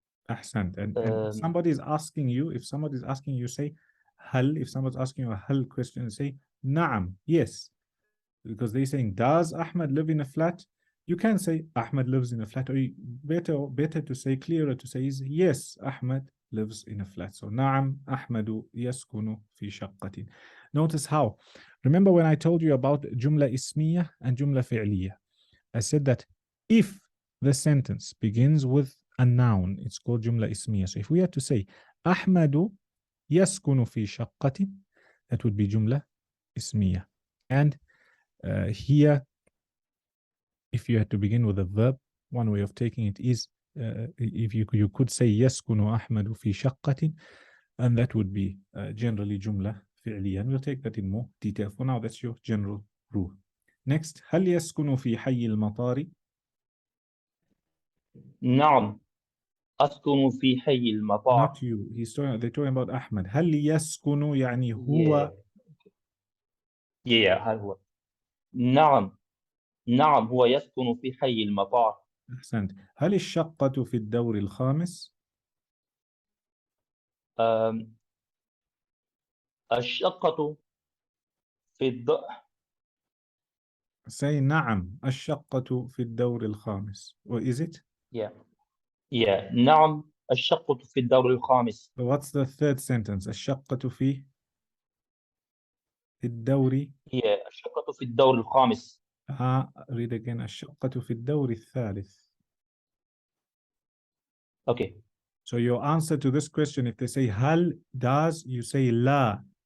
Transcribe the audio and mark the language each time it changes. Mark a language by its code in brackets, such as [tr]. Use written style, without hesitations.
[ar] أحسنت. [en] And if somebody is asking you, say هل. If somebody's asking you a هل question, say نعم, yes. Because they're saying, does Ahmed live in a flat? You can say Ahmed lives in a flat, or better to say, clearer to say is yes, Ahmed lives in a flat. [ar] So نعم أحمد يسكن في شقة. [en] Notice how. Remember when I told you about جملة اسمية and جملة فعلية? I said that if the sentence begins with a noun, it's called جملة اسمية. So if we had to say [ar] أحمد يسكن في شقة, [en] that would be جملة اسمية. And here, if you had to begin with a verb, one way of taking it is if you could say [ar] يسكن أحمد في شقة, [en] and that would be generally جملة فعلية. And we'll take that in more detail. For now, that's your general rule. [ar] Next, هل يسكن في حي المطار؟ نعم أسكن في حي المطار. [en] Not you. They're talking about أحمد. [ar] هل يسكن يعني هو. هل هو. نعم هو يسكن في حي المطار. أحسنت. هل الشقة في الدور الخامس؟ الشقة في Say نعم الشقة في الدور الخامس. [en] Or is it? [ar] نعم الشقة في الدور الخامس. [en] So what's the third sentence? [ar] الشقة في الدور. الشقة في الدور الخامس. [en] Read again. [ar] الشقة في الدور الثالث. [en] Okay. So your answer to this question, if they say هل, does, you say لا.